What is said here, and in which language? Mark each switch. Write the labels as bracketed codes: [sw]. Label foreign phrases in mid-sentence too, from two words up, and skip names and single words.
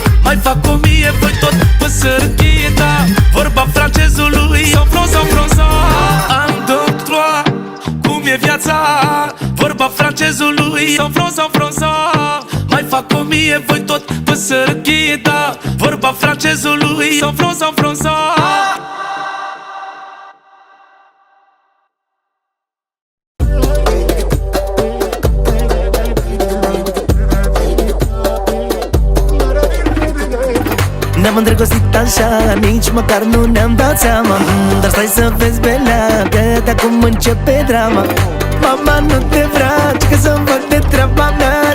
[ro] Mai fac 1000, voi tot pe sărăchie, da. Vorba francezului, [fr] sans front, sans front, sans. [ro] Am doctor, cum e viața? Vorba francezului, [fr] sans front, sans front, sans. [ro] Mai fac 1000, voi tot pe sărăchie, da. Vorba francezului, [fr] sans front, sans front, sans. [ro] Ne-am îndrăgostit așa, nici măcar nu ne-am dat seama. Dar stai să vezi, Belea, că de acum începe drama. Mama nu te vrea, ci că să-mi fac de treaba mea.